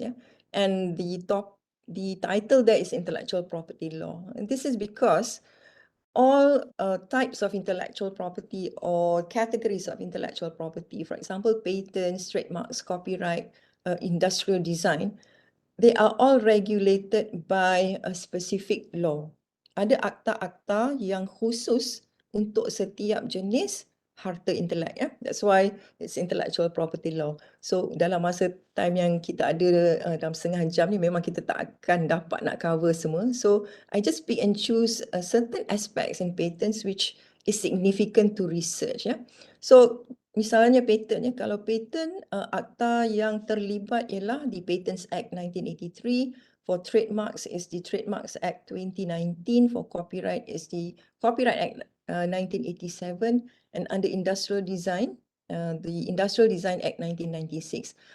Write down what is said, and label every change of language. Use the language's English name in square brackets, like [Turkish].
[English] Yeah, and the title there is intellectual property law, and this is because all types of intellectual property or categories of intellectual property, for example, patents, trademarks, copyright, industrial design, they are all regulated by a specific law. [Malay] Ada akta-akta yang khusus untuk setiap jenis harta intelek. Ya? [English] That's why it's intellectual property law. [Malay] So dalam masa time yang kita ada dalam setengah jam ni, memang kita tak akan dapat nak cover semua. [English] So I just pick and choose certain aspects in patents which is significant to research. [Malay] Ya? So misalnya patent, ya, kalau patent, akta yang terlibat ialah di [English] Patents Act 1983, for trademarks is the Trademarks Act 2019, for copyright is the Copyright Act 1987, and under industrial design, the Industrial Design Act 1996.